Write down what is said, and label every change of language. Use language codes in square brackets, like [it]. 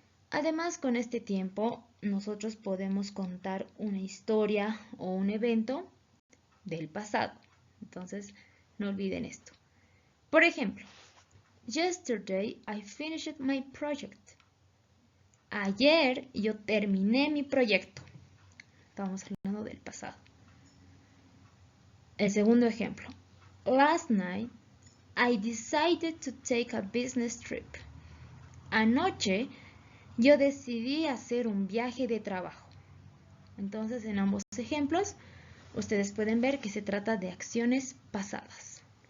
[es] Además, con este tiempo, nosotros podemos contar una historia o un evento del pasado. Entonces, no olviden esto. Por ejemplo, [en] Yesterday I finished my project. [es] Ayer yo terminé mi proyecto. Estamos hablando del pasado. El segundo ejemplo. [en] Last night I decided to take a business trip. [es] Anoche yo decidí hacer un viaje de trabajo. Entonces, en ambos ejemplos, ustedes pueden ver que se trata de acciones pasadas.